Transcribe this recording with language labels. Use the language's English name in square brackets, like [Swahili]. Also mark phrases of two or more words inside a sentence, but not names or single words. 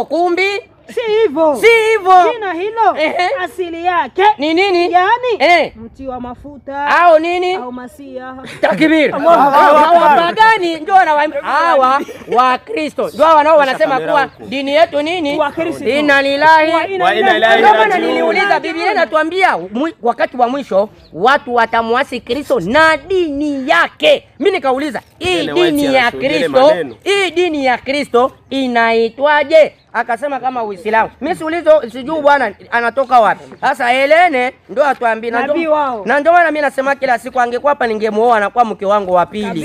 [Swahili] Kumbi si hivyo. Jina hilo asili yake ni nini? Yaani mti wa mafuta au nini? Au masia. Takbir. Wapagani ndio hawa wa Kristo. Ndio wanasema kuwa dini yetu nini? [Arabic] إنا لله وإنا إليه راجعون. [Swahili] Niliuliza Biblia inatuambia wakati wa mwisho watu watamwasi Kristo na dini yake. Mimi nikauliza hii dini ya Kristo inaitwaje? Akasema kama Uislamu. Mimi sijui bwana anatoka wapi. Sasa Helene ndio atuambie na ndio maana mimi nasema kila siku angekuwa hapa ningemuoa anakuwa mke wangu wa pili.